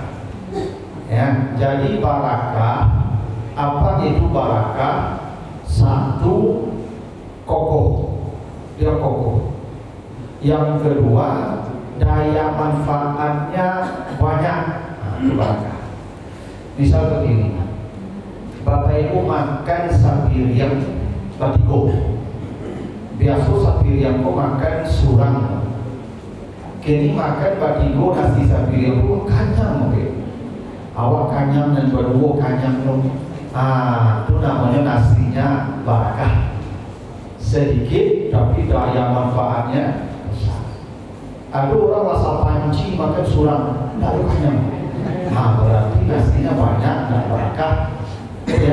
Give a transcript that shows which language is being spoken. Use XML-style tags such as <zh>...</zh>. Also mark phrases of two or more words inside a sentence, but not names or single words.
<id>Ya, jadi barakah, apa itu barakah? Satu, kokoh, dia kokoh. Yang kedua, daya manfaatnya banyak. Itu barakah. Misal begini,</id> <min>Bapak Ibu makan sapiriang batigo. Biasa sapiriang ko makan surang. Kini makan batigo nasi sapiriang ko kanyang, okay? Awak kanyang dan berdua kanyang no.</min> <id>Itu namanya nasinya barakah. Sedikit tapi daya manfaatnya besar.</id> <min>Ada orang rasa panci makan surang, tidak ada kanyang.</min> <id>Berarti nasinya banyak dan barakah. Ya.</id>